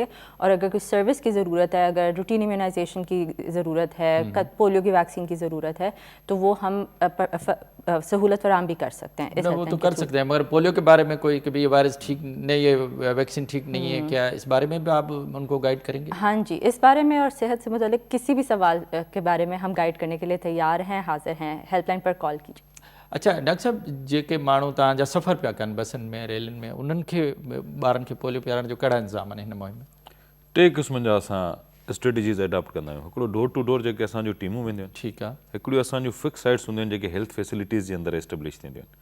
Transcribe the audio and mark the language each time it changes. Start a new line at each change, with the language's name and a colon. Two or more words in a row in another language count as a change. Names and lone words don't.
Urdu: اور اگر کوئی سروس کی ضرورت ہے, اگر
English: routine immunization
Urdu: کی ضرورت ہے, پولیو کی ویکسین کی ضرورت ہے, تو وہ ہم سہولت فراہم بھی کر سکتے ہیں. وہ تو کر سکتے ہیں, مگر پولیو کے بارے میں کوئی کبھی یہ وائرس ٹھیک نہیں ہے, ویکسین ٹھیک نہیں ہے, کیا اس بارے میں بھی آپ ان کو گائیڈ کریں گے؟ ہاں جی, اس بارے میں اور صحت سے متعلق کسی بھی سوال کے بارے میں ہم گائیڈ کرنے کے لیے تیار ہیں, حاضر ہیں. ہیلپ لائن پر کال کیجیے. اچھا ڈاکٹر صاحب,
Sindhi: जेके माण्हू तव्हांजा सफ़र पिया कनि बसनि में, रेलनि में, उन्हनि खे ॿारनि खे पोलियो पियारण जो कहिड़ा इंतज़ाम आहिनि हिन मुहिम में? 3 क़िस्मनि जा असां
English: strategies adopt
Sindhi: कंदा आहियूं. हिकिड़ो
English: door to door
Sindhi: जेके असांजूं टीमूं वेंदियूं आहिनि. ठीकु आहे. हिकिड़ियूं असांजूं
English: fix sites
Sindhi: हूंदियूं आहिनि जेके
English: health facilities
Sindhi: जे अंदरि एस्टेब्लिश थींदियूं आहिनि.